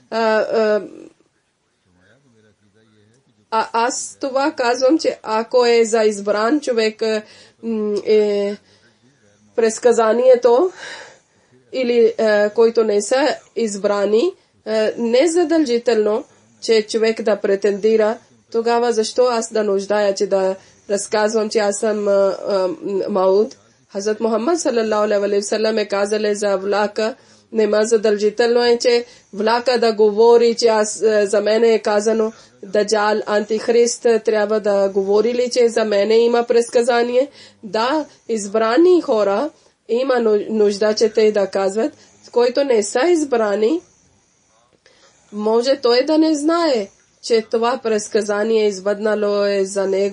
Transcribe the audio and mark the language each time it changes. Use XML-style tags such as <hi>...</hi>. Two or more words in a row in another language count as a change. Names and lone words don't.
<bg>аз това казвам, че ако е за избран човек предсказанието или който не са избрани, не задължително, че човек да претендира, тогава защо аз да нуждая, че да разказвам, че аз съм Мауд? Хазрат Мухаммад</bg> <ar>صلى الله عليه وسلم</ar> <bg>е казал за влака, нема задължително е, че влака да говори, че аз, за мене е казано Даджал, антихрист, трябва да говори ли, че за мене има предсказание? Да, избрани хора има нужда, че те да казват, които не са избрани, може той да не знае, че това предсказание избъднало е за него.</bg>